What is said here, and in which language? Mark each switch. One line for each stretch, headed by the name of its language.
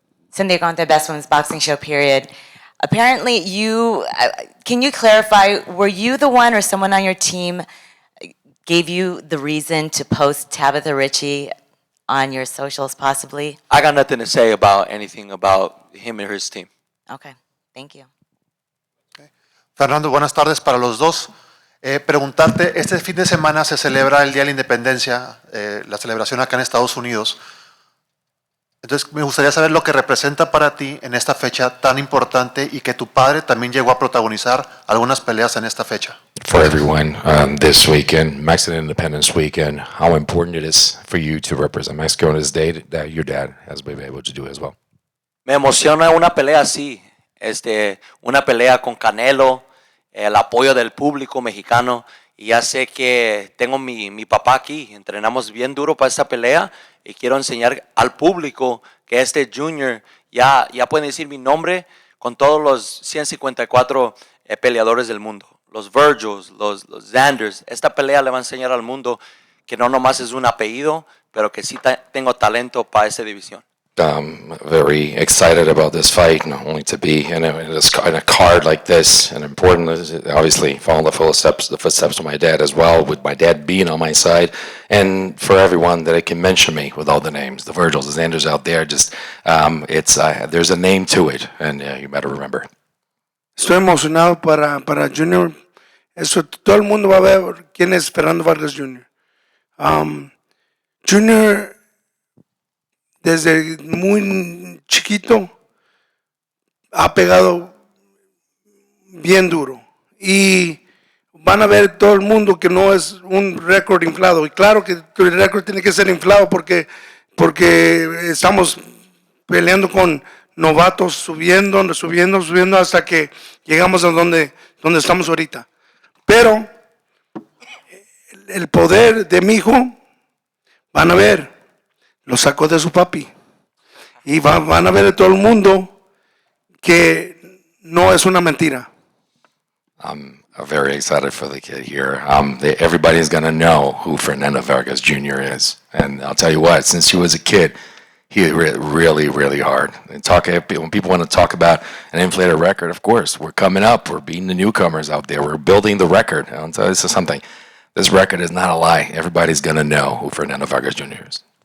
English: Cynthia Conte, Best Women's Boxing Show, period. Apparently, can you clarify, were you the one or someone on your team gave you the reason to post Tabitha Ritchie on your socials, possibly? I got nothing to say about anything about him and his team. Okay, thank you. Okay.
Spanish: Fernando, buenas tardes para los dos. Preguntarte, este fin de semana se celebra el Día de la Independencia, la celebración acá en Estados Unidos. Entonces, me gustaría saber lo que representa para ti en esta fecha tan importante y que tu padre también llegó a protagonizar algunas peleas en esta fecha.
English: For everyone, this weekend, Mexican Independence Weekend, how important it is for you to represent Mexico on this day that your dad has been able to do as well.
Spanish: Me emociona una pelea así, una pelea con Canelo, el apoyo del público mexicano. Y ya sé que tengo mi papá aquí, entrenamos bien duro para esta pelea y quiero enseñar al público que este Junior ya pueden decir mi nombre con todos los 154 peleadores del mundo. Los Vergils, los Xanders. Esta pelea le va a enseñar al mundo que no nomás es un apellido, pero que sí tengo talento para esa división.
English: Very excited about this fight, not only to be in a card like this, and important is obviously following the footsteps of my dad as well, with my dad being on my side, and for everyone that it can mention me with all the names, the Vergils, the Xanders out there, just there's a name to it, and you better remember.
Spanish: Estoy emocionado para Junior. Eso, todo el mundo va a ver quién es Fernando Vargas Jr. Junior, desde muy chiquito, ha pegado bien duro. Y van a ver todo el mundo que no es un récord inflado. Y claro que el récord tiene que ser inflado porque estamos peleando con novatos, subiendo hasta que llegamos a donde estamos ahorita. Pero el poder de mi hijo, van a ver, lo sacó de su papi. Y van a ver a todo el mundo que no es una mentira.
English: I'm very excited for the kid here. Everybody's going to know who Fernando Vargas Jr. is. And I'll tell you what, since he was a kid, he hit really, really hard. And when people want to talk about an inflated record, of course, we're coming up. We're beating the newcomers out there. We're building the record. I'll tell you this is something. This record is not a lie. Everybody's going to know who Fernando Vargas Jr. is.